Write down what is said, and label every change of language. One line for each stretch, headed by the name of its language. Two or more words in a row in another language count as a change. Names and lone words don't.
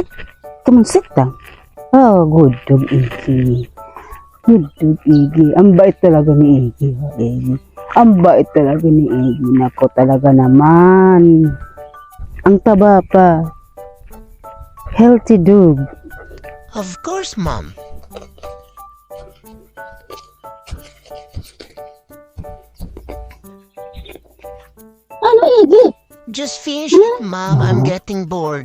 English: Come on, sit down. Oh, good dog, Iggy. Good dog, Iggy.
Filipino: Ang bait talaga ni Iggy. Iggy. Ang bait talaga ni Iggy. Nako talaga naman. Ang taba pa.
English: Healthy dog. Of course, Mom.
Filipino: Ano, Iggy?
English: Just finish it, Mom. I'm getting bored.